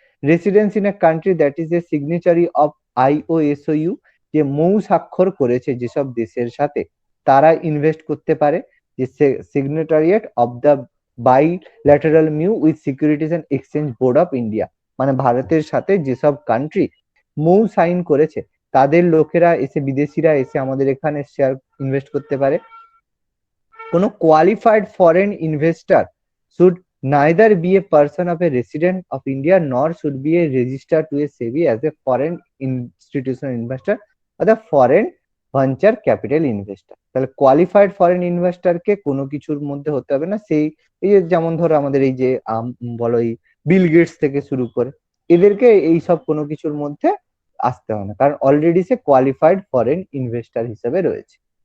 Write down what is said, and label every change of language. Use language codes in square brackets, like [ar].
[en] residence in a country that is a signatory of IOSOU, [bn] যে মৌ স্বাক্ষর করেছে যেসব দেশের সাথে, তারা ইনভেস্ট করতে পারে। যে [en] signatory of the bilateral MoU with Securities and Exchange Board of India, [bn] মানে ভারতের সাথে যেসব কান্ট্রি মৌ সাইন করেছে তাদের লোকেরা এসে, বিদেশিরা এসে আমাদের এখানে শেয়ার ইনভেস্ট করতে পারে। [en] কোনো qualified foreign investor should neither be a person of a resident of India nor should be a registered to a SEBI as a foreign institutional investor or the foreign venture capital investor। [bn] তাহলে qualified foreign investor কে কোনো কিছুর মধ্যে হতে হবে না। সেই এই যে যেমন ধরো আমাদের এই যে বলো এই বিল গেটস থেকে শুরু করে এদেরকে এই সব কোনো কিছুর মধ্যে আসতে হয় না, কারণ অলরেডি সে কোয়ালিফাইড ফরেন ইনভেস্টর হিসেবে রয়েছে।